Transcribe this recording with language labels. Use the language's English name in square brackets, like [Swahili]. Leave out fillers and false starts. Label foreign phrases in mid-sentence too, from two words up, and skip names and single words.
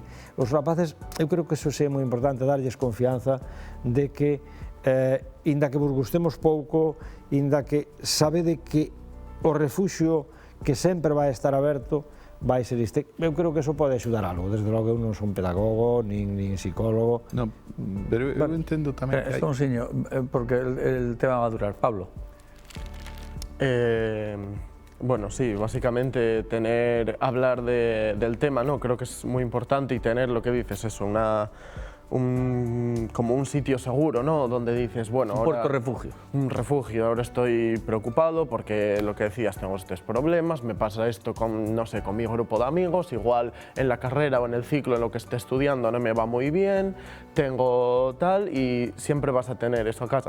[Galician] Os rapaces, eu creo que iso é moi importante, darlles confianza de que, inda que vos gustemos pouco, inda que sabede que o refuxio que sempre vai estar aberto vai ser este. Eu creo que eso pode axudar algo. Desde logo eu non son pedagogo, nin psicólogo. Non, pero eu entendo tamén que hai... [Spanish] Sonsiño, porque el tema va a durar. Pablo. Bueno, sí, básicamente hablar del tema, ¿no? Creo que es muy importante y tener lo que dices, eso, como un sitio seguro, ¿no? Donde dices, bueno, un puerto refugio. Un refugio, ahora estoy preocupado porque lo que decías, tengo estos problemas, me pasa esto con, no sé, con mi grupo de amigos, igual en la carrera o en el ciclo en lo que esté estudiando no me va muy bien, tengo tal, y siempre vas a tener eso a casa.